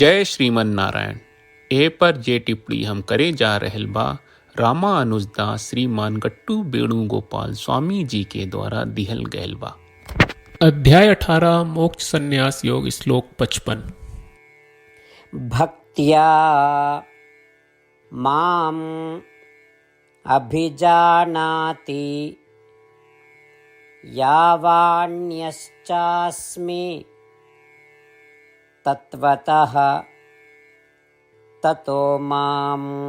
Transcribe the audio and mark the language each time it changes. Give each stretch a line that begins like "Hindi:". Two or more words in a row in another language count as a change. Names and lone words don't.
Sanskrit: जय श्रीमन नारायण।
Bhojpuri: ए पर जे टिप्पणी हम करे जा रहल बा रामानुजदास श्रीमान गट्टू वेणुगोपाल स्वामी जी के द्वारा दिहल गयल बा। अध्याय 18 मोक्ष संन्यास योग श्लोक 55।
Sanskrit: भक्त्या माम अभिजानाति यावान्यश्चास्मि तत्वतः ततो मां